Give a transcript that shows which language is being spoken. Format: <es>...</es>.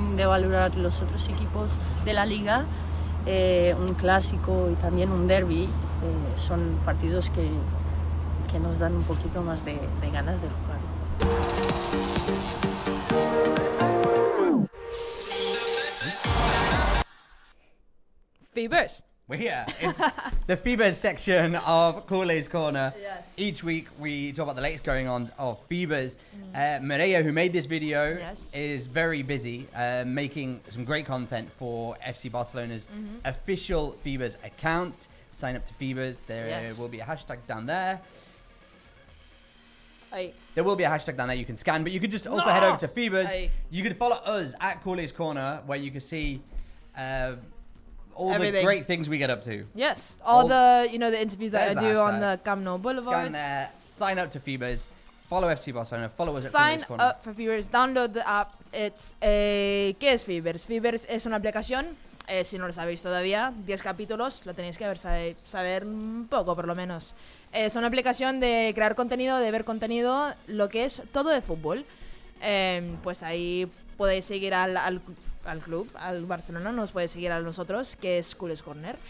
<es>De valorar los otros equipos de la liga, un clásico y también un derbi son partidos que nos dan un poquito más de ganas de jugar.</es> <en>Feebers. We're here. It's the Feebers section of Culers Corner. Yes. Each week we talk about the latest going on of Feebers. Maria, who made this video, is very busy making some great content for FC Barcelona's official Feebers account. Sign up to Feebers. There will be a hashtag down there. There will be a hashtag down there you can scan, but you could just also head over to Feebers. You could follow us at Culers Corner, where you can see all the great things we get up to. Yes, all the the interviews that I do on the Camp Nou Boulevard. Scan there, sign up to Feebers, follow FC Barcelona, follow us at Sign Culers Corner. up for Feebers, download the app.</en> <es>¿Qué es Feebers? Feebers es una aplicación, si no lo sabéis todavía, 10 capítulos, lo tenéis que saber un poco por lo menos. Es una aplicación de crear contenido, de ver contenido, lo que es todo de fútbol. Pues ahí podéis seguir al club, al Barcelona, nos podéis seguir a nosotros, que es Culers Corner.</es>